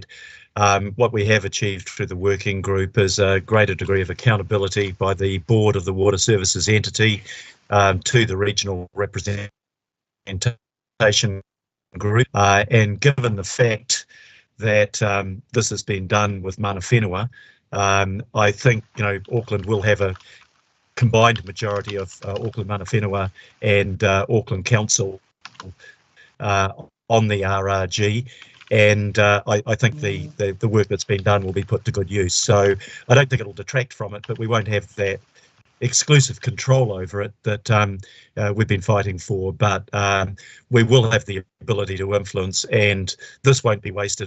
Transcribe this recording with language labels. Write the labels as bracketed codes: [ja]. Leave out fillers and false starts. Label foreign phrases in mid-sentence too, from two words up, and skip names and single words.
[en] What we have achieved through the working group is a greater degree of accountability by the board of the water services entity to the regional representation group. And given the fact that this has been done with [mi] mana whenua, [en] I think, you know, Auckland will have a combined majority of Auckland [mi] mana whenua [en] and Auckland Council on the RRG, and I think the work that's been done will be put to good use. So I don't think it'll detract from it, but we won't have that exclusive control over it that we've been fighting for, but we will have the ability to influence, and this won't be wasted.